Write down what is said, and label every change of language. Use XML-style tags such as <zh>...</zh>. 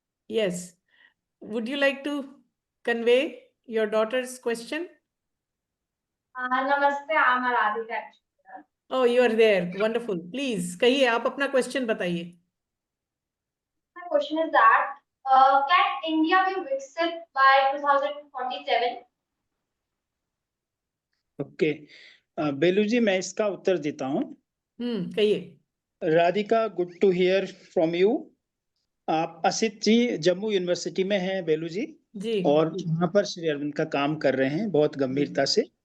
<en>Yes, would you like to convey your daughter's question? नमस्ते, I am Radhika. Oh, you are there. Wonderful.</en> <hi>Please, कहिए, आप अपना question बताइए।</hi> <en>My question is that can India be Viksit by 2047?</en> <hi>Okay, बेलू जी, मैं इसका उत्तर देता हूँ। कहिए। Radhika,</hi> <en>Good to hear from you.</en> <hi>आप असित जी जम्मू यूनिवर्सिटी में हैं बेलू जी, और वहाँ पर श्री अरविंद का काम कर रहे हैं बहुत गंभीरता से</hi>